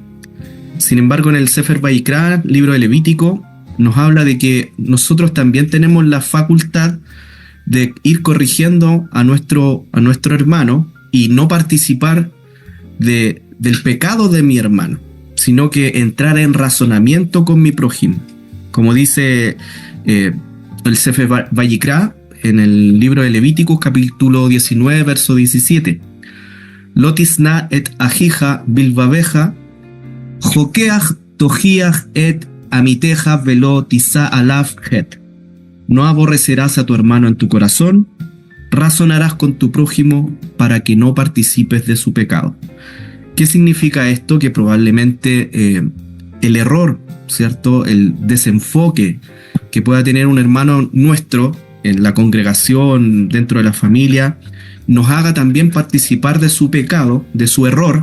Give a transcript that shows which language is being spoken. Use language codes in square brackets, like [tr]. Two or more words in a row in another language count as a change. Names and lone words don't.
[es] Sin embargo, en el Sefer Vayikra, libro de Levítico, nos habla de que nosotros también tenemos la facultad de ir corrigiendo a nuestro hermano y no participar del pecado de mi hermano, sino que entrar en razonamiento con mi prójimo. Como dice el Sefer Vayikra en el libro de Levíticos, capítulo 19, verso 17. [he] לא תשנא את אחיך בלבבך הוכח תוכיח את עמיתך ולא תשא עליו חטא. [es] No aborrecerás a tu hermano en tu corazón, razonarás con tu prójimo para que no participes de su pecado. ¿Qué significa esto? Que probablemente el error, ¿cierto? El desenfoque que pueda tener un hermano nuestro en la congregación, dentro de la familia, nos haga también participar de su pecado, de su error.